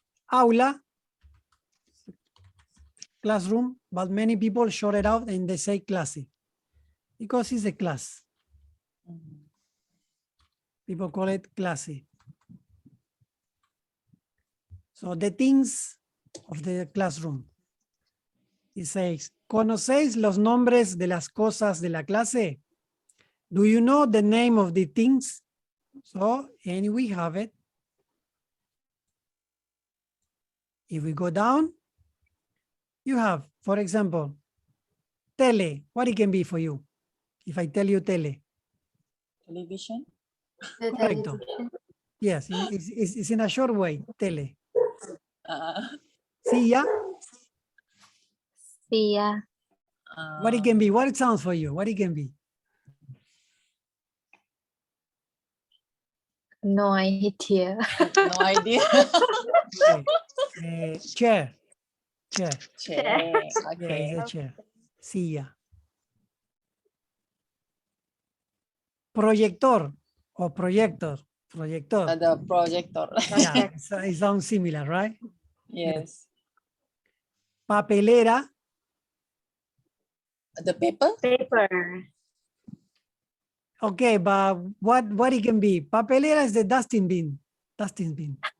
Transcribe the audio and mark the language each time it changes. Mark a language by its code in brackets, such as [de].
[en] Aula, classroom, but many people short it out and they say clase because it's a class. People call it clase. So the things of the classroom. It says, [es] ¿conocéis los nombres de las cosas de la clase? [en] Do you know the name of the things? So, and we have it. If we go down, you have, for example, tele. What it can be for you? If I tell you tele. Television. The [es] Correcto. [en] television. Yes, it's in a short way, tele. [es] Sí, yeah. [en] What it can be? What it sounds for you? What it can be? No idea. No idea. Okay. Chair. Chair. Yeah, Okay. it's a chair. Silla. [es] Proyector or projector. [en] Projector. The projector. Yeah, it sounds similar, right? Yes. [es] Papelera. [en] The paper. Paper. Okay, but what it can be? Papelera is the dusting bin. Dusting bin.